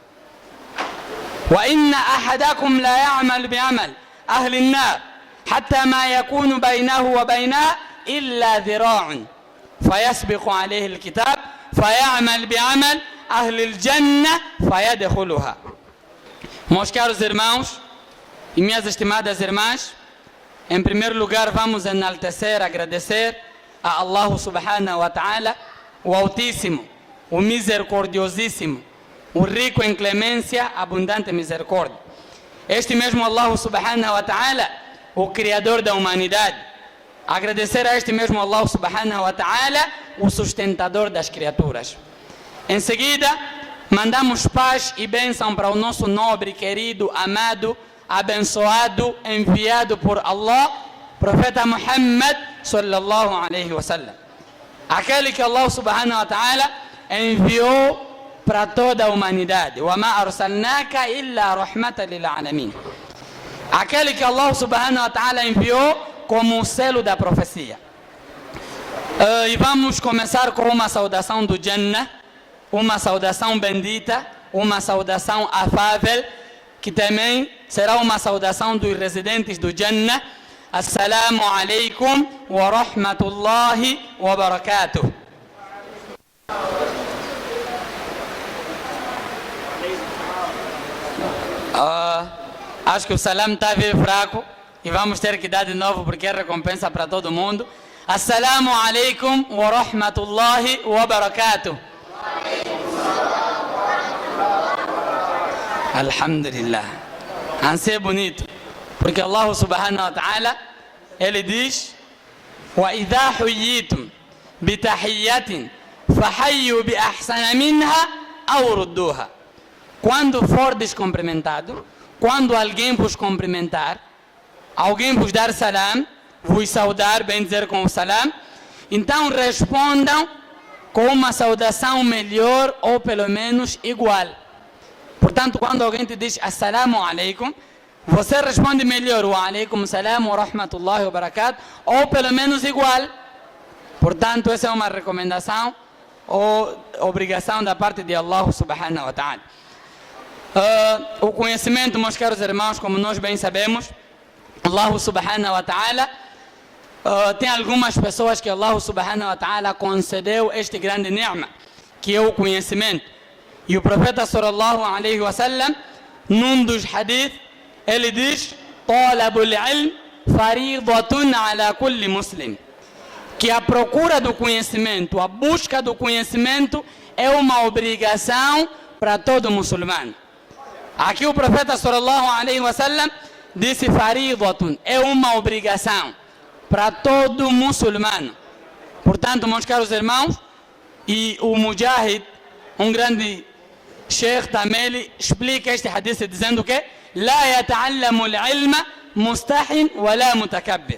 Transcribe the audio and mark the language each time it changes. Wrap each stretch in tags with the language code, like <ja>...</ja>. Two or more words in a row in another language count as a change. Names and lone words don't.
<ar>وإن أحدكم لا يعمل بعمل أهل النار حتى ما يكون بينه وبينها إلا ذراع فيسبق عليه الكتاب فيعمل بعمل أهل الجنة فيدخلها.</ar> <pt>Meus caros irmãos e minhas estimadas irmãs, em primeiro lugar vamos enaltecer, agradecer a Allah</pt> <ar>سبحانه وتعالى,</ar> <pt>o Altíssimo, o Misericordiosíssimo, o rico em clemência, abundante misericórdia. Este mesmo Allah</pt> <ar>سبحانه وتعالى,</ar> <pt>o Criador da humanidade. Agradecer a este mesmo Allah</pt> <ar>سبحانه وتعالى,</ar> <pt>o sustentador das criaturas. Em seguida, mandamos paz e bênção para o nosso nobre, querido, amado, abençoado, enviado por Allah, profeta Muhammad</pt> <ar>صلى الله عليه وسلم.</ar> <pt>Aquele que Allah</pt> <ar>سبحانه وتعالى</ar> <pt>enviou para toda a humanidade.</pt> <ar>وَمَا أَرْسَلْنَاكَ إِلَّا رَحْمَةً لِلْعَالَمِينَ.</ar> <pt>Aquele que Allah</pt> <ar>سبحانه وتعالى</ar> <pt>enviou como o selo da profecia. E vamos começar com uma saudação do Jannah, uma saudação bendita, uma saudação afável, que também será uma saudação dos residentes do Jannah.</pt> <ar>السلام عليكم ورحمة الله وبركاته.</ar> <pt>Acho que o salam está a vir fraco e vamos ter que dar de novo porque é recompensa para todo mundo.</pt> <ar>السلام عليكم ورحمة الله وبركاته.</ar> <pt>Alhamdulillah. Ansé bonito. Porque Allah</pt> <ar>سبحانه وتعالى,</ar> <pt>ele diz:</pt> <ar>وَإِذَا حُيِّيتُمْ بِتَحِيَّةٍ فَحَيُّوا بِأَحْسَنَ مِنْهَا أَوْ رُدُّوهَا.</ar> <pt>Quando for descumprimentado, quando alguém vos cumprimentar, alguém vos dar salam, vos saudar, bem dizer com o salam, então respondam com uma saudação melhor ou pelo menos igual. Portanto, quando alguém te diz</pt> <ar>السلام عليكم,</ar> <pt>você responde melhor</pt> <ar>وعليكم السلام ورحمة الله وبركاته,</ar> <pt>ou pelo menos igual. Portanto, essa é uma recomendação ou obrigação da parte de Allah</pt> <ar>سبحانه وتعالى.</ar> <pt>O conhecimento, meus caros irmãos, como nós bem sabemos, Allah</pt> <ar>سبحانه وتعالى</ar> <pt>tem algumas pessoas que Allah</pt> <ar>سبحانه وتعالى</ar> <pt>concedeu este grande ni'ma, que é o conhecimento. E o profeta</pt> <ar>صلى الله عليه وسلم,</ar> <pt>num dos hadith, ele diz:</pt> <ar>طلب العلم فريضة على كل مسلم.</ar> <pt>Que a procura do conhecimento, a busca do conhecimento é uma obrigação para todo muçulmano. Aqui o profeta</pt> <ar>صلى الله عليه وسلم</ar> <pt>disse faridatun, é uma obrigação para todo muçulmano. Portanto, meus caros irmãos, e o Mujahid, um grande sheikh também, ele explica este hadith dizendo que</pt> <ar>لا يتعلم العلم مستحٍ ولا متكبر.</ar>